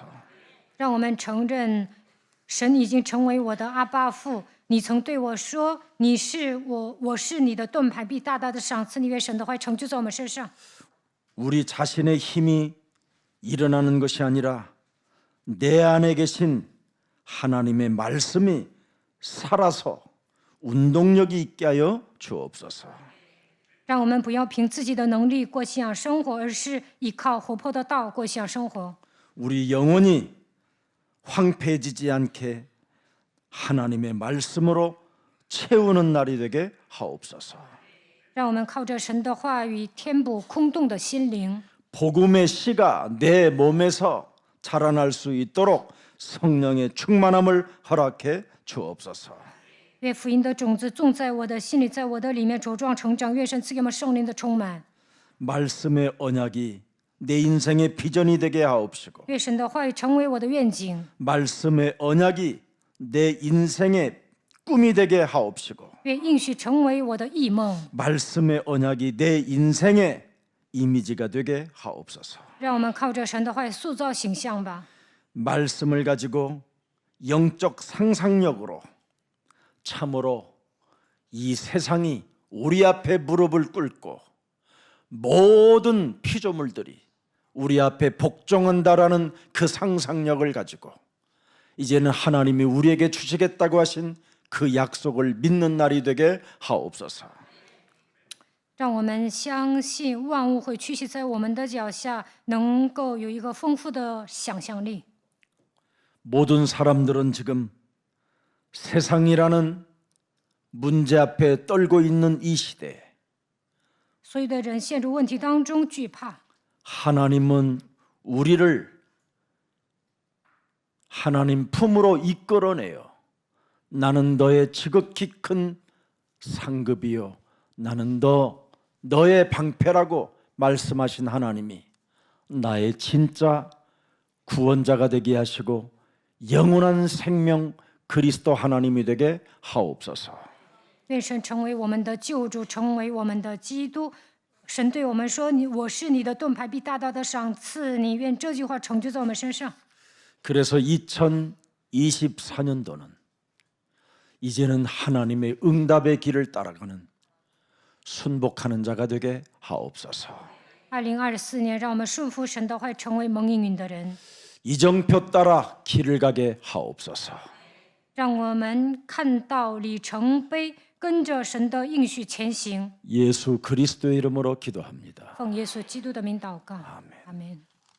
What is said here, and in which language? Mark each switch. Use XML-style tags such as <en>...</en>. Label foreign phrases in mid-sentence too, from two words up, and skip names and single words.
<zh>让我们承认，神已经成为我的阿爸父。你曾对我说：“你是我，我是你的盾牌，必大大的赏赐你。” 愿神的话成就在我们身上。</zh> <ko>우리 자신의 힘이 일어나는 것이 아니라 내 안에 계신 하나님의 말씀이 살아서 운동력이 있게 하여 주옵소서.</ko> <zh>让我们不要凭自己的能力过信仰生活，而是依靠活泼的道过信仰生活。</zh> <ko>우리 영혼이 황폐해지지 않게 하나님의 말씀으로 채우는 날이 되게 하옵소서.</ko> <zh>让我们靠着神的话语填补空洞的心灵，</zh> <ko>복음의 씨가 내 몸에서 자라날 수 있도록 성령의 충만함을 허락해 주옵소서.</ko> <zh>愿福音的种子种在我的心里，在我的里面茁壮成长。愿神赐给我们圣灵的充满。</zh> <ko>말씀의 언약이 내 인생의 비전이 되게 하옵시고</ko> <zh>愿神的话语成为我的愿景。</zh> <ko>말씀의 언약이 내 인생의 꿈이 되게 하옵시고</ko> <zh>愿应许成为我的异梦。</zh> <ko>말씀의 언약이 내 인생의 이미지가 되게 하옵소서.</ko> <zh>让我们靠着神的话语塑造形象吧。</zh> <ko>말씀을 가지고 영적 상상력으로 참으로 이 세상이 우리 앞에 무릎을 꿇고 모든 피조물들이 우리 앞에 복종한다라는 그 상상력을 가지고 이제는 하나님이 우리에게 주시겠다고 하신 그 약속을 믿는 날이 되게 하옵소서.</ko> <zh>让我们相信万物会屈膝在我们的脚下，能够有一个丰富的想象力。</zh> <ko>모든 사람들은 지금 세상이라는 문제 앞에 떨고 있는 이 시대에</ko> <zh>所有的人陷入问题当中，惧怕。</zh> <ko>하나님은 우리를 하나님 품으로 이끌어내요. 나는 너의 지극히 큰 상급이요 나는 너의 방패라고 말씀하신 하나님이 나의 진짜 구원자가 되게 하시고 영원한 생명 그리스도 하나님이 되게 하옵소서.</ko> <zh>愿神成为我们的救主，成为我们的基督。神对我们说：“我是你的盾牌，必大大的赏赐你。” 愿这句话成就在我们身上。</zh> <ko>그래서 2024년도는 이제는 하나님의 응답의 길을 따라가는 순복하는 자가 되게 하옵소서.</ko> <zh>2024 年，让我们顺服神的话，成为蒙应允的人。</zh> <ko>이정표 따라 길을 가게 하옵소서.</ko> <zh>让我们看到里程碑，跟着神的应许前行。</zh> <ko>예수 그리스도의 이름으로 기도합니다.</ko> <zh>奉耶稣基督的名祷告，阿门。</zh>